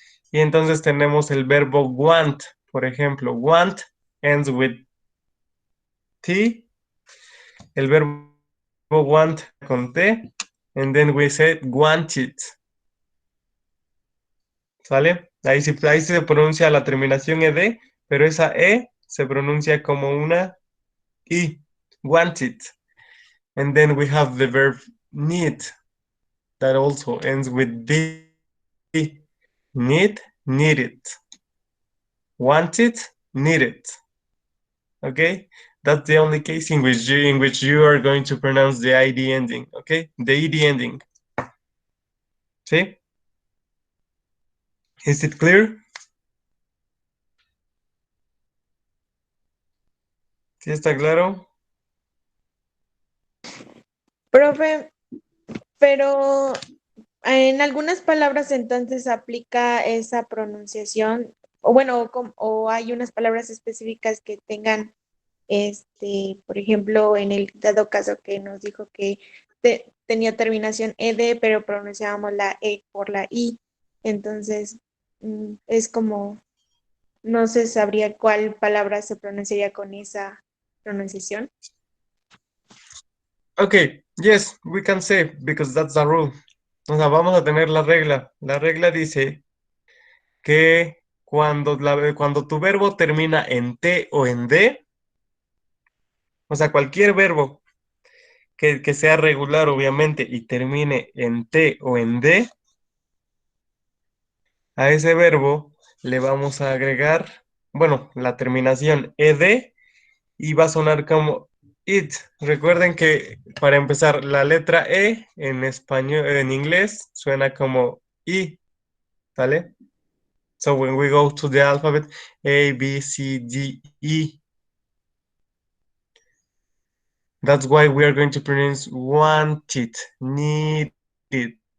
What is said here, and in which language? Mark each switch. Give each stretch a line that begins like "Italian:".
Spanish: Y entonces tenemos el verbo want, por ejemplo,
English: want ends with T,
Spanish: el verbo want con T,
English: and then we said want it. ¿Sale?
Spanish: Ahí se pronuncia la terminación ed, pero esa e se pronuncia como una i, want it.
English: And then we have the verb need, that also ends with d, need, need it. Want it, need it. Okay, that's the only case in which you are going to pronounce the id ending. Okay, the ed ending. See? Is it clear?
Spanish: ¿Sí está claro? Profe, pero en algunas palabras entonces aplica esa pronunciación, o bueno, o hay unas palabras específicas que tengan, por ejemplo, en el dado caso que nos dijo que tenía terminación ed, pero pronunciábamos la e por la i, entonces es como, no se sabría cuál palabra se pronunciaría con esa pronunciación.
English: Okay, yes, we can say because that's the rule.
Spanish: O sea, vamos a tener la regla. La regla dice que cuando tu verbo termina en T o en D, o sea, cualquier verbo que sea regular, obviamente, y termine en T o en D, a ese verbo le vamos a agregar, bueno, la terminación ed y va a sonar como it. Recuerden que para empezar, la letra E en español, en inglés, suena como I, ¿vale?
English: So when we go to the alphabet, A, B, C, D, E, that's why we are going to pronounce want it, need it.